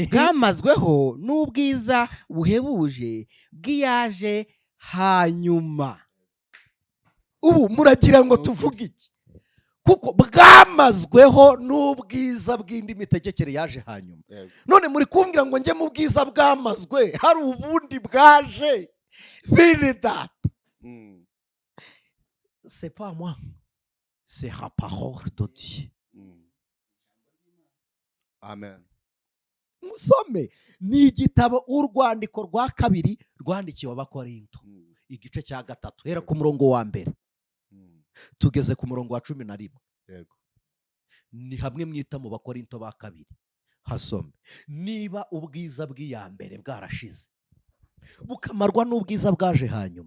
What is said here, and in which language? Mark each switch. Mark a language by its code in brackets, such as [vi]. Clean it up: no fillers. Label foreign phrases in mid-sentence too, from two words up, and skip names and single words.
[rw] bwamazweho n'ubwiza buhebuje bw'iyaje hanyuma. Ubu muragira ngo tuvuge iki? Kuko bwamazweho n'ubwiza bw'indi mitegekere yaje hanyuma. None muri kumbwira ngo njye mu bwiza bwamazwe, hari ubundi bwaje? Bene data, [fr] c'est pas moi, c'est la parole de Dieu. [rw] Amen. Musome, ni igitabo urwandiko rwa 2 rwandikiwe Abakorinto, igice cya 3, hera ku murongo wa 1 tugeze ku murongo wa 11. Yego. Ni hamwe mwita mu Bakorinto ba 2. Hasome, niba ubwiza bw'iya mbere bwarashize bukamarwa n'ubwiza bwaje hanyuma.